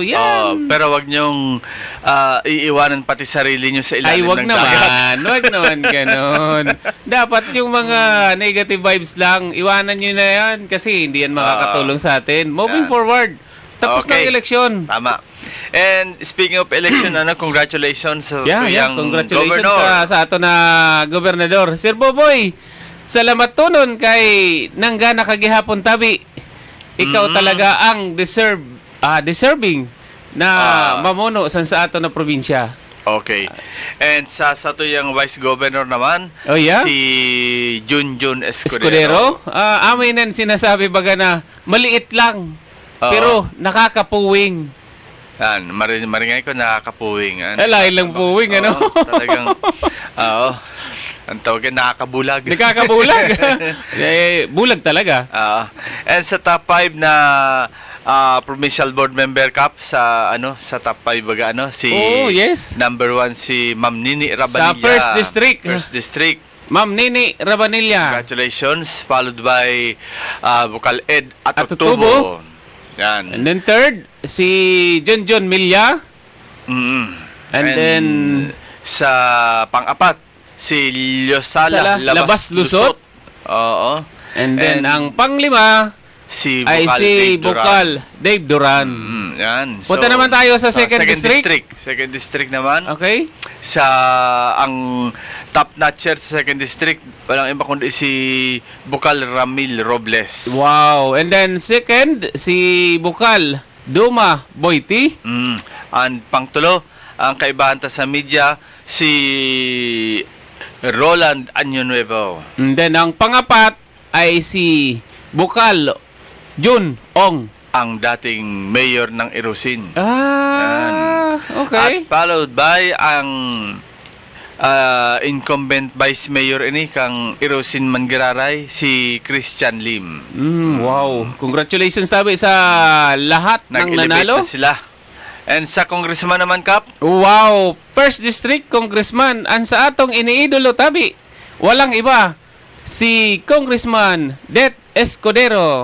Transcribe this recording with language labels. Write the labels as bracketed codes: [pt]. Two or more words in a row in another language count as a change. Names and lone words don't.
[tl] Yan. Pero wag nyong iiwanan pati sarili nyo sa ilalim Wag ng dagat. Wag naman ganon. Dapat yung mga negative vibes lang, iwanan nyo na yan kasi hindi yan makakatulong sa atin. [en] Moving forward, [tl] tapos ng eleksyon. Tama. [en] And speaking of election, congratulations sa congratulations governor. [bik] sa ato na gobernador. Sir Boboy, salamat tunon kay nangga nakagihapon tabi. [tl] Ikaw talaga ang deserving na mamuno sa ato na probinsya. [bik] Okay. And sa tuyang Vice Governor naman, si Junjun Escudero. [tl] Amin ang sinasabi baga na maliit lang Oo. Pero nakakapuwing. [bik] Yan, maringay ko nakakapuwing. Lain lang puwing, ano? [tl] Oo, talagang, oo. Ang tawagin, nakakabulag. Nakakabulag. Bulag talaga. [bik] And sa top 5 na [en] provincial board member [bik] cup sa top 5 baga si [en] Oh, yes. [tl] number 1 si Ma'am Nini Rabanilla. Sa first district. First district. Ma'am Nini Rabanilla. Congratulations. Followed by Bukal Ed Atutubo. Atutubo. Yan. And then third, si John Milya. And then sa pang-apat si Liosala Labas Lusot. Oo. And then ang panglima si ay Bukal si Dave Duran. Bukal Dave Duran. Yan. Punta naman tayo sa second district. Second district naman. Okay? Sa ang top notcher sa second district, walang iba kundi si Bukal Ramil Robles. [en] Wow. And then second, [tl] si Bukal Duma Boyti. [bik] And pangtulo, ang kaibahan ta sa media, si Roland Año Nuevo. [tl] And then ang pangapat ay si Bukal Jun Ong. Ang dating mayor ng Irusin. Okay. At [bik] followed by ang incumbent vice mayor ini kang Irusin Mangiraray, si Christian Lim. Wow. [tl] Congratulations tabi sa lahat ng Nag-elevate nanalo. na sila. And sa congressman naman, Kap, Wow. [bik] First District Congressman. Ang sa atong iniidolo tabi. [tl] Walang iba. Si Congressman Det Escudero.